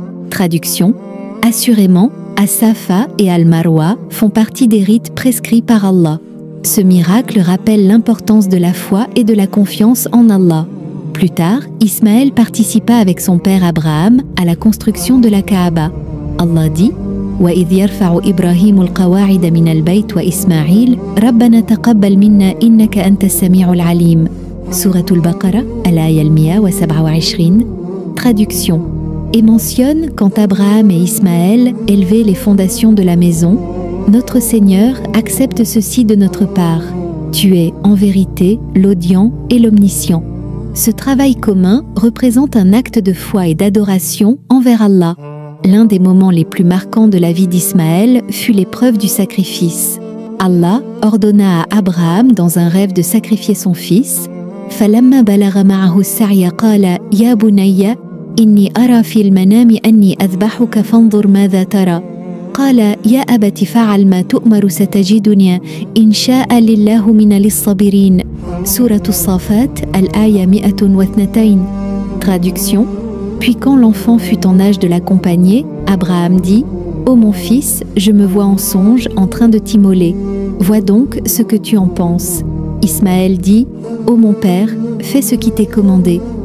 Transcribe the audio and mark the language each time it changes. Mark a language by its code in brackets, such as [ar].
[fr] Traduction: Assurément, As-Safa et Al-Marwa font partie des rites prescrits par Allah. Ce miracle rappelle l'importance de la foi et de la confiance en Allah. Plus tard, Ismaël participa avec son père Abraham à la construction de la Kaaba. Allah dit: [ar] وَإِذْ يَرْفَعُ إِبْرَاهِيمُ الْقَوَاعِدَ مِنَ الْبَيْتِ وَإِسْمَاعِيلُ رَبَّنَا تَقَبَّلْ مِنَّا إِنَّكَ أَنْتَ السَّمِيعُ الْعَلِيمُ. [fr] Sourate Al-Baqarah, Al-Aya 127. Traduction: Et mentionne quand Abraham et Ismaël élevaient les fondations de la maison, notre Seigneur accepte ceci de notre part. Tu es, en vérité, l'audient et l'omniscient. Ce travail commun représente un acte de foi et d'adoration envers Allah. L'un des moments les plus marquants de la vie d'Ismaël fut l'épreuve du sacrifice. Allah ordonna à Abraham dans un rêve de sacrifier son fils. [ar] فَلَمَّا بَلَغَ مَعَهُ السَّعْيَ قَالَ يَا بُنَيَّ إِنِّي أَرَى فِي الْمَنَامِ أَنِّي أَذْبَحُكَ فَانظُرْ مَاذَا تَرَى قال يا أبت فعل ما تؤمر ستجدني إن شاء لله من الصابرين. [fr] Sourate As-Saffat, Al-Aya 102. Traduction: Puis quand l'enfant fut en âge de l'accompagner, Abraham dit: Ô mon fils, je me vois en songe en train de t'immoler. Vois donc ce que tu en penses. Ismaël dit: Ô mon père, fais ce qui t'est commandé.